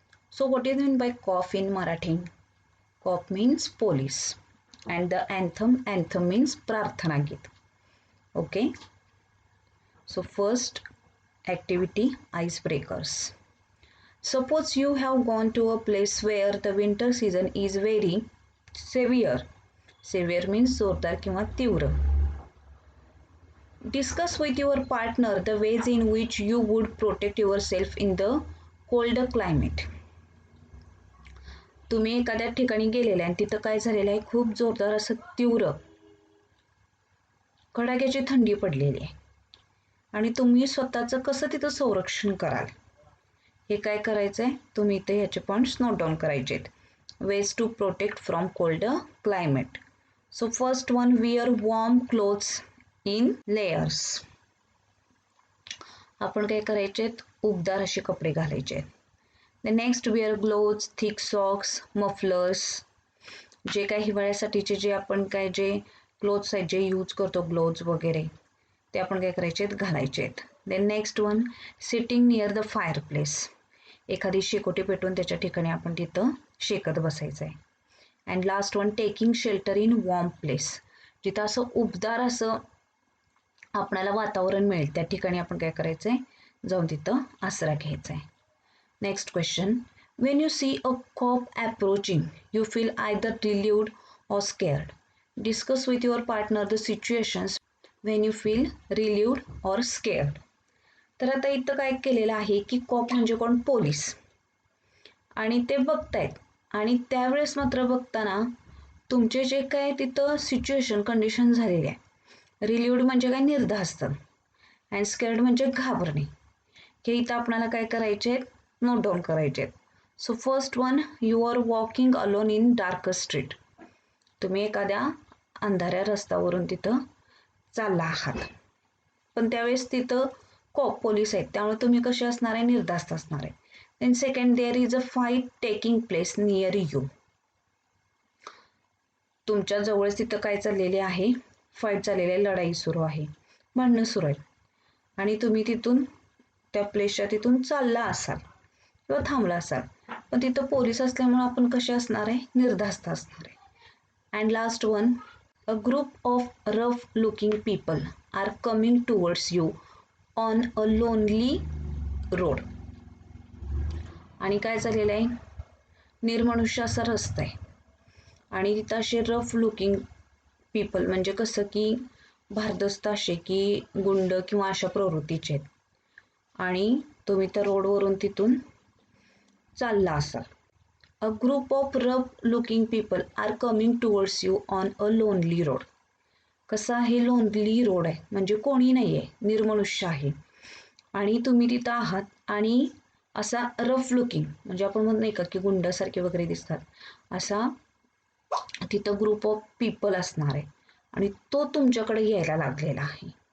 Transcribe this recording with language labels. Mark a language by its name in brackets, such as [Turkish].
[English] So what is meant by cough in Marathi? Cough means police and the anthem means prarthana git. Okay. So first activity, icebreakers. Suppose you have gone to a place where the winter season is very severe. Severe means [Marathi] जोरदार किंवा तीव्र. [English] Discuss with your partner the ways in which you would protect yourself in the cold climate. [Marathi] तुम्ही एखाद्या ठिकाणी गेलेले आणि तिथं काय झालेलं आहे, खूप जोरदार असं तीव्र कडाक्याची थंडी पडलेली आहे आणि तुम्ही स्वतःचं कसं तिथं संरक्षण कराल हे काय करायचं आहे, तुम्ही इथे ह्याचे पॉइंट्स नोट डाऊन करायचे आहेत. [English] Ways to protect from cold climate. So first one, wear warm clothes in layers. [Marathi] आपण काय करायचे, उबदार असे कपडे घालायचे. [English] The next, wear gloves, thick socks, mufflers. [Marathi] जे काही हिवाळ्यासाठीचे जे आपण काय जे क्लोथ्स आहेत जे यूज करतो, ग्लोव्ज वगैरे, ते आपण काय करायचे, घालायचे आहेत. [English] Then next one, sitting near the fire place. [Marathi] एखादी शेकोटी पेटून त्याच्या ठिकाणी आपण तिथं शेकत बसायचं आहे. [English] And last one, taking shelter in warm place. [Marathi] जिथं असं उबदार असं आपल्याला वातावरण मिळेल त्या ठिकाणी आपण काय करायचं आहे, जाऊन तिथं आसरा घ्यायचा आहे. [English] Next question, when you see a cop approaching you feel either relieved or scared. Discuss with your partner the situations when you feel relieved or scared. [Marathi] तर आता इथं काय केलेलं आहे की कॉप म्हणजे कोण, पोलीस, आणि ते बघतायत आणि त्यावेळेस मात्र बघताना तुमचे जे काय तिथं सिच्युएशन कंडिशन झालेली आहे. रिलीव्ड म्हणजे काय, निर्धास्त, अँड स्केअर्ड म्हणजे घाबरणे. हे इथं आपल्याला काय करायचे आहेत, नोट डाऊन करायचे आहेत. [English] So first one, you are walking alone in dark street. [Marathi] तुम्ही एखाद्या अंधाऱ्या रस्त्यावरून तिथं चालला आहात, पण त्यावेळेस तिथं कॉप पोलीस आहेत, त्यामुळे तुम्ही कसे असणार आहे, निर्धास्त असणार आहे. [English] Then second, there is a fight taking place near you. [Marathi] तुमच्या जवळच तिथं काय चाललेले आहे, फाईट चाललेली आहे, लढाई सुरू आहे, भांडणं सुरू आहे, आणि तुम्ही तिथून त्या प्लेसच्या तिथून चालला असाल किंवा थांबला असाल, पण तिथं पोलीस असल्यामुळे आपण कसे असणार आहे, निर्धास्त असणार आहे. [English] And last one, a group of rough looking people are coming towards you on a lonely road. [Marathi] आणि काय झालेलं आहे, निर्मनुष्य असा रस्ता आहे आणि तिथं असे [English] rough looking people [Marathi] म्हणजे कसं की भारदस्त असे की गुंड किंवा अशा प्रवृत्तीचे आहेत, आणि तुम्ही त्या रोडवरून तिथून चालला असाल. [English] A group of rough looking people are coming towards you on a lonely road. [Marathi] कसं आहे, लोनली रोड आहे म्हणजे कोणी नाही आहे, निर्मनुष्य आहे, आणि तुम्ही तिथं आहात आणि असा रफ लुकिंग म्हणजे आपण म्हणत नाही का की गुंडासारखे वगैरे दिसतात, असा तिथं [English] group of people [Marathi] असणार आहे आणि तो तुमच्याकडे यायला लागलेला आहे.